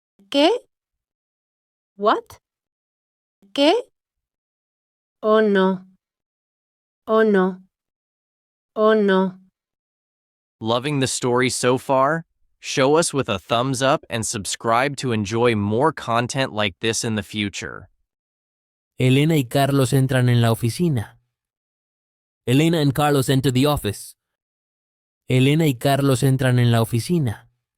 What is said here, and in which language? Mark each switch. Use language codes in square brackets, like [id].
[es] ¿Qué? [en] What? ¿Qué? Oh no. Oh no. Oh no. Loving the story so far? Show us with a thumbs up and subscribe to enjoy more content like this in the future. [es] Elena y Carlos entran en la oficina. [en] Elena and Carlos enter the office. [es] Elena y Carlos entran en la oficina.